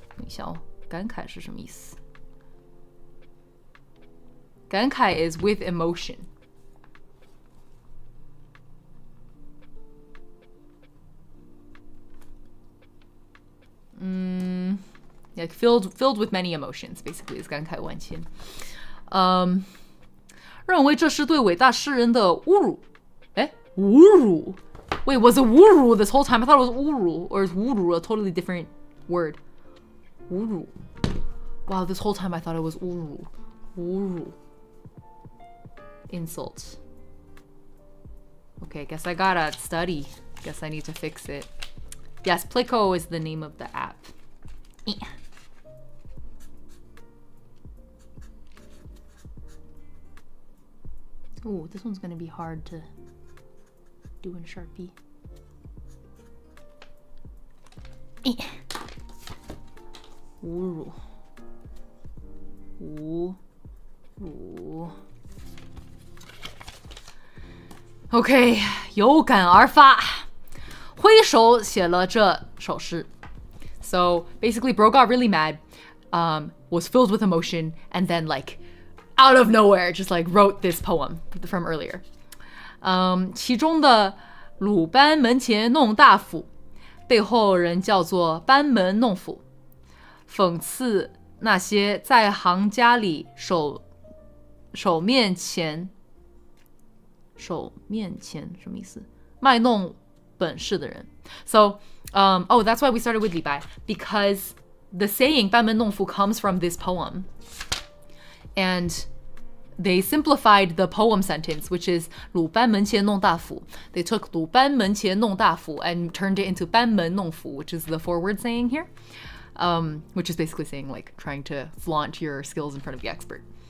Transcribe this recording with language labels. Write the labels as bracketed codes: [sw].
[zh] 等一下哦，感慨是什么意思？ [en] 感慨 is with emotion. Like filled with many emotions, basically, is 感慨万千. [zh] 认为这是对伟大诗人的侮辱. 哎，侮辱? [en] Wait, was it 侮辱 this whole time? I thought it was 侮辱, or is 侮辱 a totally different word? [zh] 侮辱. [en] Wow, this whole time I thought it was 侮辱. [zh] 侮辱.Insult. [en] Okay, guess I gotta study. Guess I need to fix it. Yes, Plico is the name of the app. Ooh, this one's gonna be hard to do in Sharpie. [zh] 侮辱.侮辱. Okay, 有感而发，挥手写了这首诗. [en] So basically, Bro got really mad, was filled with emotion, and then like out of nowhere just like wrote this poem from earlier. [zh] 其中的鲁班门前弄大斧，背后人叫做班门弄斧，讽刺那些在行家里手面前什么意思？卖弄本事的人。 [en] So, that's why we started with 李白, because the saying 班门弄斧 comes from this poem. And they simplified the poem sentence, which is 鲁班门前弄大斧. They took 鲁班门前弄大斧 and turned it into 班门弄斧, which is the forward saying here, which is basically saying like trying to flaunt your skills in front of the expert.